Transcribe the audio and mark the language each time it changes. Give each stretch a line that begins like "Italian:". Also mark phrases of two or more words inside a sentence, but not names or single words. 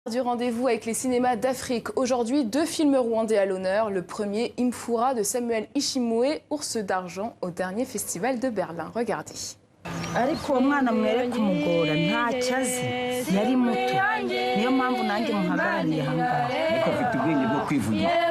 French: Du rendez-vous avec les cinémas d'Afrique. Aujourd'hui, 2 films rwandais à l'honneur. Le premier, Imfura de Samuel Ishimwe, Ours d'argent, au dernier festival de Berlin. Regardez.
Kinyarwanda: ariko uwo mwana mwereka umugora ntacyo azi yari muto niyo mpamvu nanjye muhagarariye ahangaha ariko afite ubwenge bwo kwivugira